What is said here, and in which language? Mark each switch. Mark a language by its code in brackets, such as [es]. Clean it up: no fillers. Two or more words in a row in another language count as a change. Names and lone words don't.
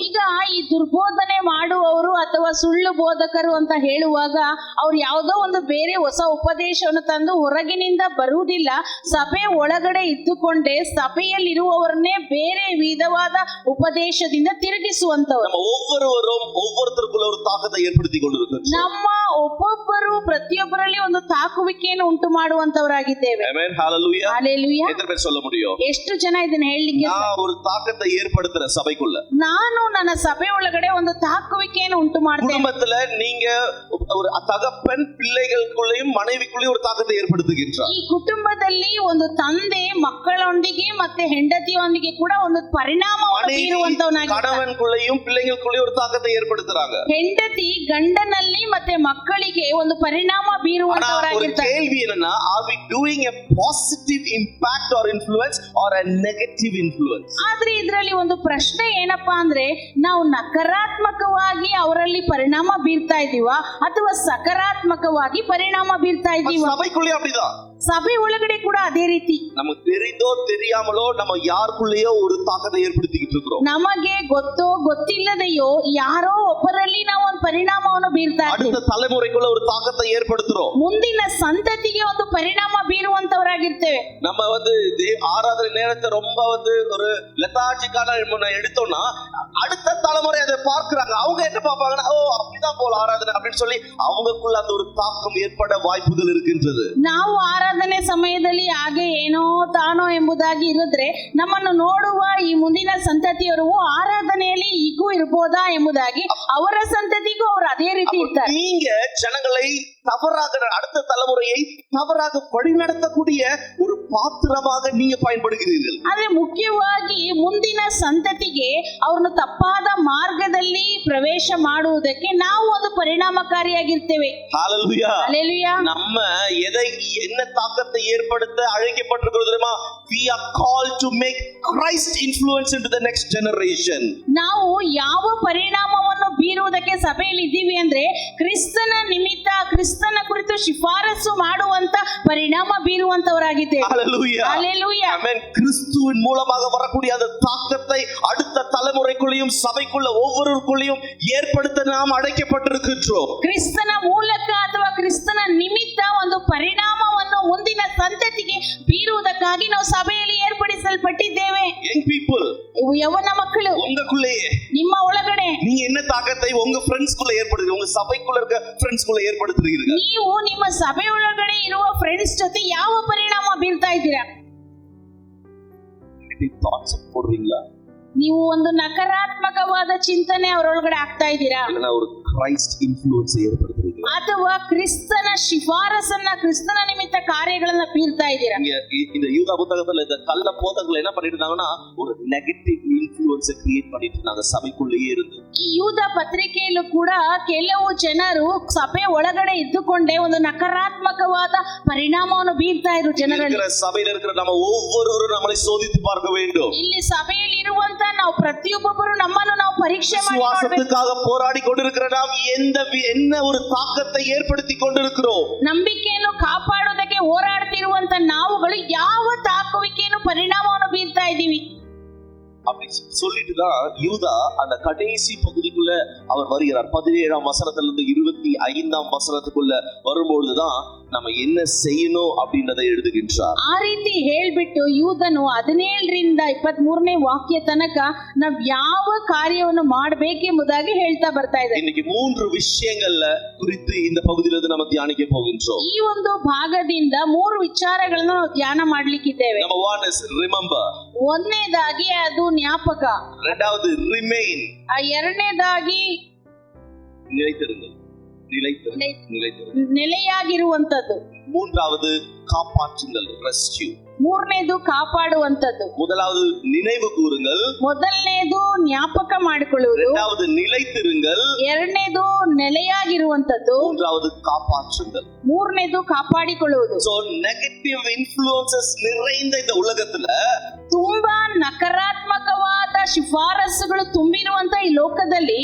[kn] ಈಗ ಈ ದುರ್ಬೋಧನೆ ಮಾಡುವವರು ಅಥವಾ ಸುಳ್ಳು ಬೋಧಕರು ಅಂತ ಹೇಳುವಾಗ ಅವ್ರು ಯಾವುದೋ ಒಂದು ಬೇರೆ ಹೊಸ ಉಪದೇಶವನ್ನು ತಂದು ಹೊರಗಿನಿಂದ ಬರುವುದಿಲ್ಲ. ಸಭೆ ಒಳಗಡೆ ಇದ್ದುಕೊಂಡೇ ಸಭೆಯಲ್ಲಿರುವವರನ್ನೇ ಬೇರೆ ವಿಧವಾದ ಉಪದೇಶದಿಂದ ತಿರುಗಿಸುವಂತವರು. [ta] நம்ம ஒவ்வொருத்தருக்குள்ள ஒரு தாக்கத்தை ஏற்படுத்தி கொண்டிருக்கிறோம். [kn] ನಮ್ಮ ಒಬ್ಬೊಬ್ಬರು ಪ್ರತಿಯೊಬ್ಬರಲ್ಲಿ ಒಂದು ತಾಕುವಿಕೆಯನ್ನು ಉಂಟು ಮಾಡುವಂತವರಾಗಿದ್ದೇವೆ. ಆಮೆನ್. [ta] ஹalleluya. ஹalleluya. எத்தனை பேர் சொல்ல முடியும்? [kn] ಎಷ್ಟು ಜನ ಇದನ್ನ ಹೇಳಲಿಕ್ಕೆ? [ta] நான் ஒரு தாக்கத்தை ஏற்படுத்துற சபைக்குள்ள [kn] ನಾನು ನನ್ನ ಸಭೆ ಒಳಗಡೆ ಒಂದು ತಾಕುವಿಕೆಯನ್ನು ಉಂಟು ಮಾಡ್ತೇನೆ. [ta] குடும்பத்துல நீங்க ஒரு தகப்பன் பிள்ளைகளுக்குள்ளேயும் மனைவிக்குள்ளேயும் ஒரு தாக்கத்தை ஏற்படுத்துகின்றார். [kn] ಈ ಕುಟುಂಬದಲ್ಲಿ ಒಂದು ತಂದೆ ಮಕ್ಕಳೊಂದಿಗೆ ಮತ್ತೆ ಹೆಂಡತಿಯೊಂದಿಗೆ ಕೂಡ ಒಂದು ಪರಿಣಾಮವನ್ನು ಬೀರುವಂತವನಾಗಿದ್ದಾನೆ. [ta] கணவனுக்குள்ளேயும் பிள்ளைகளுக்குள்ளேயும் ஒரு தாக்கத்தை ஏற்படுத்துறாங்க. [kn] ಹೆಂಡತಿ ಗಂಡನಲ್ಲಿ ಮತ್ತೆ ಮಕ್ಕಳಿಗೆ ಒಂದು ಪರಿಣಾಮ ಬೀರುವಂತವರಾಗಿರ್ತಾರೆ. [ta] கேள்வி என்னன்னா, [en] are we doing a positive impact or influence or a negative influence? [kn] ಆದ್ರೆ ಇದರಲ್ಲಿ ಒಂದು ಪ್ರಶ್ನೆ ಏನಪ್ಪಾ ಅಂದ್ರೆ, ನಾವು ನಕಾರಾತ್ಮಕವಾಗಿ ಅವರಲ್ಲಿ ಪರಿಣಾಮ ಬೀರ್ತಾ ಇದೀವಾ ಅಥವಾ ಸಕಾರಾತ್ಮಕವಾಗಿ ಪರಿಣಾಮ ಬೀರ್ತಾ ಇದೀವಾ? [ta] சபைக்குள்ளே அப்படிதான். [kn] ಸಭೆ ಒಳಗಡೆ ಕೂಡ ಅದೇ ರೀತಿ [ta] நமக்கு தெரிந்தோ தெரியாமலோ நம்ம யாருக்குள்ளேயோ ஒரு தாக்கத்தை ஏற்படுத்திக்கிட்டு இருக்கிறோம். [kn] ನಮಗೆ ಗೊತ್ತೋ ಗೊತ್ತಿಲ್ಲದೆಯೋ ಯಾರೋ ಒಬ್ಬರಲ್ಲಿ ನಾವು ಒಂದು ಪರಿಣಾಮವನ್ನು ಬೀರ್ತಾ ಇದ್ದೀವಿ. [ta] அடுத்த தலைமுறைக்குள்ள ஒரு தாக்கத்தை ஏற்படுத்துறோம். [kn] ಮುಂದಿನ ಸಂತತಿಗೆ ಒಂದು ಪರಿಣಾಮ ಬೀರುವಂತವರಾಗಿರ್ತೇವೆ. [ta] நம்ம வந்து ஆராதனை நேரத்தை ரொம்ப வந்து ஒரு லெதார்ஜிக்கான எடுத்தோம்னா அடுத்த தலைமுறை அதை பார்க்கிறாங்க. அவங்க என்ன பார்ப்பாங்கன்னா, ஓ அப்படிதான் போல ஆராதனை அப்படின்னு சொல்லி அவங்களுக்குள்ள அந்த ஒரு தாக்கம் ஏற்பட வாய்ப்புகள் இருக்கின்றது. [kn] ನಾವು ಆರಾಧನೆ ಸಮಯದಲ್ಲಿ ಹಾಗೆ ಏನೋ ತಾನೋ ಎಂಬುದಾಗಿ ಇರಿದ್ರೆ ನಮ್ಮನ್ನು ನೋಡುವ ಈ ಮುಂದಿನ ಸಂತತಿಯವರು ಆರಾಧನೆಯಲ್ಲಿ ಈಗೂ ಇರಬಹುದಾ ಎಂಬುದಾಗಿ ಅವರ ಸಂತತಿಗೂ ಅವರು ಅದೇ ರೀತಿ ಇರ್ತಾರೆ. [ta] நீங்க ஜனங்களை தவறாக அடுத்த தலைமுறையை தவறாக வழிநடத்தக்கூடிய ஒரு பாத்திரமாக நீங்க பயன்படுகிறீர்கள். [kn] ಆದ್ರೆ ಮುಖ್ಯವಾಗಿ ಮುಂದಿನ ಸಂತತಿಗೆ ಅವ್ರನ್ನ ತಪ್ಪಾದ ಮಾರ್ಗದಲ್ಲಿ ಪ್ರವೇಶ ಮಾಡುವುದಕ್ಕೆ ನಾವು ಒಂದು ಪರಿಣಾಮಕಾರಿಯಾಗಿರ್ತೇವೆ. [ta] ஹalleluya. ஹalleluya. நம்ம என்ன தாக்கத்தை ஏற்படுத்த அழைக்கப்பட்டிருக்கிறோம் தெரியுமா? [en] We are called to make Christ influence into the next generation. [kn] ನಾವು ಯಾವ ಪರಿಣಾಮವನ್ನು ಬೀರುವುದಕ್ಕೆ ಸಭೆಯಲ್ಲಿ ಇದ್ದೀವಿ ಅಂದ್ರೆ ಕ್ರಿಸ್ತನ ನಿಮಿತ್ತ ಕ್ರಿಸ್ತನ ಕುರಿತು ಶಿಫಾರಸು ಮಾಡುವಂತ ಪರಿಣಾಮ ಬೀರುವಂತವರಾಗಿದ್ದೇವೆ. [en] Hallelujah. Hallelujah. Amen. [ta] கிறிஸ்துவின் மூலமாக வரக்கூடிய அந்த தாக்கத்தை அடுத்த தலைமுறைக்குள்ளேயும் சபைக்குள்ள ஒவ்வொருவருக்குள்ளேயும் ஏற்படுத்த நாம் அழைக்கப்பட்டிருக்கிறோம். [kn] ಕ್ರಿಸ್ತನ ಮೂಲಕ ಅಥವಾ ಕ್ರಿಸ್ತನ ನಿಮಿತ್ತ ಒಂದು ಪರಿಣಾಮವನ್ನು ಮುಂದಿನ ಸಂತತಿಗೆ ಬೀರುವುದಕ್ಕಾಗಿ ನಾವು ಸಭೆಯಲ್ಲಿ ಏರ್ಪಡಿಸಲ್ಪಟ್ಟಿದ್ದೇವೆ. [en] Young people, [kn] ಯವನ ಮಕ್ಕಳು, [ta] உங்களுக்குள்ளேயே [kn] ನಿಮ್ಮ ಒಳಗಡೆ [ta] நீங்க என்ன தாக்கத்தை உங்க ஃப்ரெண்ட்ஸ்க்குள்ள ஏற்படுத்துறீங்க? உங்க சபைக்குள்ள இருக்க ஃப்ரெண்ட்ஸ்க்குள்ள ஏற்படுத்துறீங்க? [kn] ನೀವು ನಿಮ್ಮ ಸಭೆ ಒಳಗಡೆ ಇರುವ ಫ್ರೆಂಡ್ಸ್ ಜೊತೆ ಯಾವ ಪರಿಣಾಮ ಬೀರ್ತಾ ಇದ್ದೀರಾ? [ta] ಥಾಟ್ಸ್ போடுறீங்களா? [kn] ನೀವು ಒಂದು ನಕಾರಾತ್ಮಕವಾದ ಚಿಂತನೆ ಅವರೊಳಗಡೆ ಆಗ್ತಾ ಇದ್ದೀರಾ? [ta] இல்லனா ஒரு [en] Christ influence [ta] ஏற்படுத்துறீங்க? [kn] ಅಥವಾ ಕ್ರಿಸ್ತನ ಶಿಫಾರಸನ್ನ ಕ್ರಿಸ್ತನ ನಿಮಿತ್ತ ಕಾರ್ಯಗಳನ್ನ ಬೀರ್ತಾ ಇದ್ದೀರಾ? [ta] இந்த யூதா புத்தகத்துல இந்த கள்ள போதகர்கள் என்ன பண்ணிட்டு இருந்தாங்கன்னா, ஒரு [en] negative influence create [ta] பண்ணிட்டு இருந்தாங்க சபைக்குள்ளேயே இருந்து. [kn] ಈ ಯೂದ ಪತ್ರಿಕೆಯಲ್ಲೂ ಕೂಡ ಕೆಲವು ಜನರು ಸಭೆ ಒಳಗಡೆ ಇದ್ದುಕೊಂಡೇ ಒಂದು ನಕಾರಾತ್ಮಕವಾದ ಪರಿಣಾಮವನ್ನು ಬೀರ್ತಾ ಇದ್ರು ಜನರಲ್ಲಿ. [ta] சபையில இருக்கிற நம்ம ஒவ்வொருவரும் நம்மளை சோதித்து பார்க்க வேண்டும். [kn] ಇಲ್ಲಿ ಸಭೆಯಲ್ಲಿ ಇರುವಂತ ನಾವು ಪ್ರತಿಯೊಬ್ಬರು ನಮ್ಮನ್ನು ನಾವು ಪರೀಕ್ಷೆ ಮಾಡಿ [ta] விசுவாசத்துக்காக போராடி கொண்டிருக்கிற நாம் என்ன ஒரு தாக்கத்தை ஏற்படுத்தி கொண்டிருக்கிறோம்? [kn] ನಂಬಿಕೆಯನ್ನು ಕಾಪಾಡುವುದಕ್ಕೆ ಹೋರಾಡ್ತಿರುವಂತ ನಾವುಗಳು ಯಾವ ತಾಕುವಿಕೆಯನ್ನು ಪರಿಣಾಮವನ್ನು ಬೀರ್ತಾ ಇದ್ದೀವಿ? [ta] அப்படி சொல்லிட்டு தான் யூதா அந்த கடைசி பகுதிக்குள்ள அவர் வருகிறார். 17ஆம் வசனத்திலிருந்து 25ஆம் வசனத்துக்குள்ள வரும்பொழுதுதான் நம்ம என்ன செய்யணும் அப்படின்றதை எழுதுகின்றார். [kn] ಆ ರೀತಿ ಹೇಳ್ಬಿಟ್ಟು ಯೂದನು 17ರಿಂದ 23ನೇ ವಾಕ್ಯ ತನಕ ನಾವ್ ಯಾವ ಕಾರ್ಯವನ್ನು ಮಾಡಬೇಕೆಂಬುದಾಗಿ ಹೇಳ್ತಾ ಬರ್ತಾ ಇದ್ದಾರೆ. [ta] இன்னைக்கு 3 விஷயங்கள்ல குறித்து இந்த பகுதியிலிருந்து நம்ம தியானிக்க போகின்றோம். [kn] ಈ ಒಂದು ಭಾಗದಿಂದ 3 ವಿಚಾರಗಳನ್ನು ನಾವು ಧ್ಯಾನ ಮಾಡ್ಲಿಕ್ಕಿದ್ದೇವೆ. [en] Number 1 is remember. [kn] ಒಂದನೇದಾಗಿ ಅದು ಜ್ಞಾಪಕ. [ta] இரண்டாவது remain. [kn] ಎರಡನೇದಾಗಿ [ta] நிலைத்திருங்கள். [kn] ನೆಲೆಯಾಗಿರುವಂತದ್ದು. [ta] மூன்றாவது காப்பாற்றுங்கள், [en] rescue. [kn] ಮೂರನೇದು ಕಾಪಾಡುವಂತದ್ದು. [ta] முதலாவது நினைவு கூறுங்கள். [kn] ಮೊದಲನೇದು ಜ್ಞಾಪಕ ಮಾಡಿಕೊಳ್ಳುವುದು. [ta] இரண்டாவது நிலைத்திருங்கள். [kn] ಎರಡನೇದು ನೆಲೆಯಾಗಿರುವಂತದ್ದು. [ta] மூன்றாவது காப்பாற்றுங்கள். [kn] ಮೂರನೇದು ಕಾಪಾಡಿಕೊಳ್ಳುವುದು. [en] So negative influences [ta] நிறைந்த இந்த உலகத்துல [kn] ತುಂಬಾ ನಕಾರಾತ್ಮಕವಾದ ಶಿಫಾರಸುಗಳು ತುಂಬಿರುವಂತ ಈ ಲೋಕದಲ್ಲಿ,